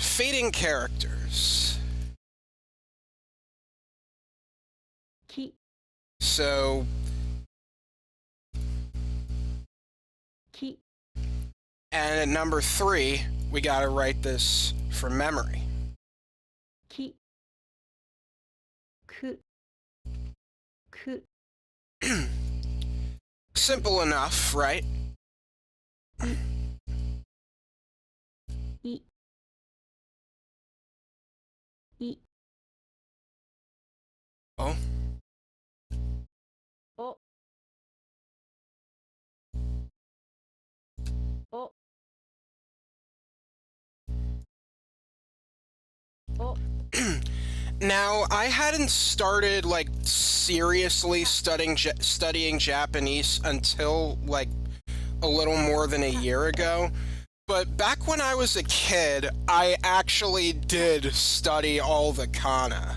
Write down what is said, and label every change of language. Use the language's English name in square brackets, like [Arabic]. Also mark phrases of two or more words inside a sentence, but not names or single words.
[English] Fading characters. Ki, So, ki, and at number 3, we gotta write this from memory. [Japanese] ki, ku, ku, [English] Simple enough, right? i, Oh. おおお Now, I hadn't started, like, seriously studying Japanese until, like, a little more than a year ago. But back when I was a kid, I actually did study all the kana.